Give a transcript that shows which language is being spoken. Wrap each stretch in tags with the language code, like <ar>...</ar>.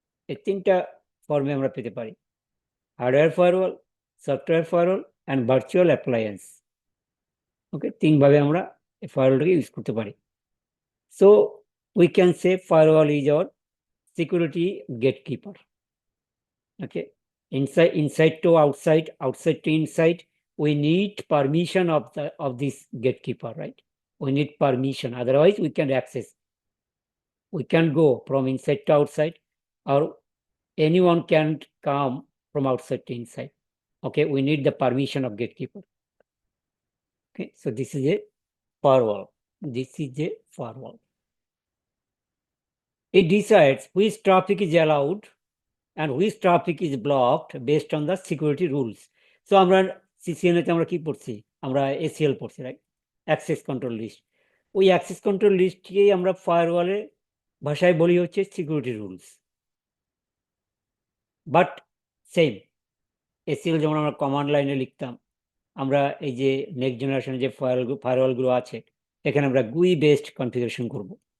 <bn>এই তিনটা ফর্মে আমরা পেতে পারি: hardware firewall, software firewall and virtual appliance.</bn> <en>okay,</en> <bn>তিনভাবে আমরা এই ফায়ারওয়ালটাকে ইউজ করতে পারি।</bn> <en>So we can say firewall is our security gatekeeper. Okay, inside to outside, outside to inside, we need permission of this gatekeeper, right? We need permission, otherwise we can access. We can go from inside to outside, or anyone can come from outside to inside. Okay, we need the permission of gatekeeper. Okay, so this is a firewall. This is a firewall. It decides which traffic is allowed and which traffic is blocked based on the security rules.</en> <bn>So আমরা CCNA তে আমরা কি পড়ছি? আমরা ACL পড়ছি, right? Access control list. ওই access control লিস্টকেই আমরা ফায়ারওয়ালের ভাষায় বলি হচ্ছে security rules. But same ACL যেমন আমরা কমান্ড লাইনে লিখতাম, আমরা এই যে নেক্সট জেনারেশনের যে ফায়ারওয়ালগুলো আছে, এখানে আমরা GUI বেসড কনফিগারেশন করব।</bn>